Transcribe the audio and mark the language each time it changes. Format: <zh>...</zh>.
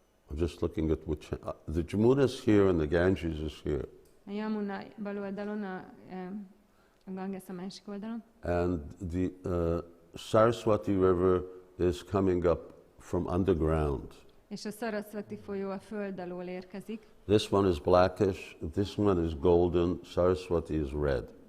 <en>I'm just looking at which, the Jamuna is here and the Ganges is here.</en> <hu>A Yamuna bal oldalon, a Ganges a másik oldalon.</hu> <en>And the Saraswati River is coming up from underground.</en> <hu>És a Sarasvati folyó a föld alól érkezik.</hu> <en>This one is blackish, this one is golden, Saraswati is red.</en>